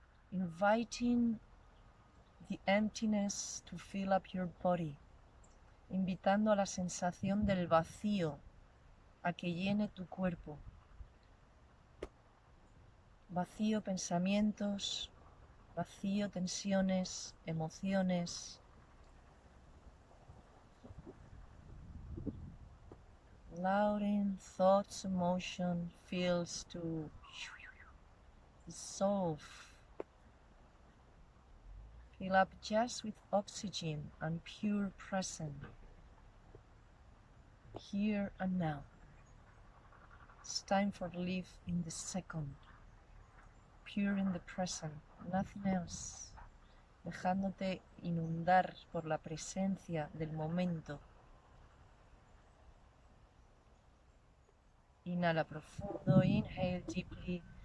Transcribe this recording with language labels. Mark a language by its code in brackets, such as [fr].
[en] Inviting the emptiness to fill up your body. [es] Invitando a la sensación del vacío a que llene tu cuerpo. Vacío pensamientos, vacío tensiones, emociones. [en] Allowing thoughts, emotion, feels to dissolve. Fill up just with oxygen and pure present. Here and now. It's time for live in the second. Pure in the present, nothing else. [es] Dejándote inundar por la presencia del momento. Inhala profundo, [en] inhale deeply.